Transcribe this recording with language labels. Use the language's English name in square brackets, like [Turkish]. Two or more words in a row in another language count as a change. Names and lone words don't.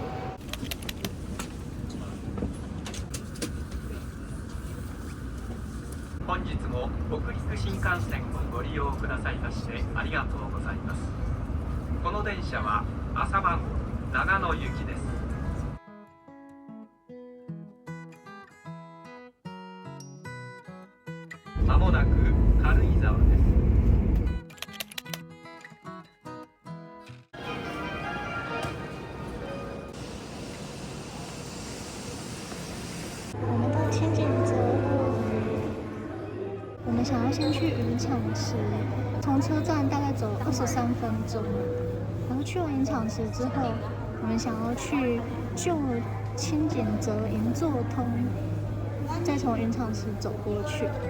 [Japanese] 本日も北陸新幹線をご利用くださいましてありがとうございます。この電車は朝晩長野行きです。まもなく軽井沢です。 [Chinese] 我们到千景泽了，我们想要先去云场池，从车站大概走23分钟，然后去完云场池之后，我们想要去旧千景泽银座通，再从云场池走过去。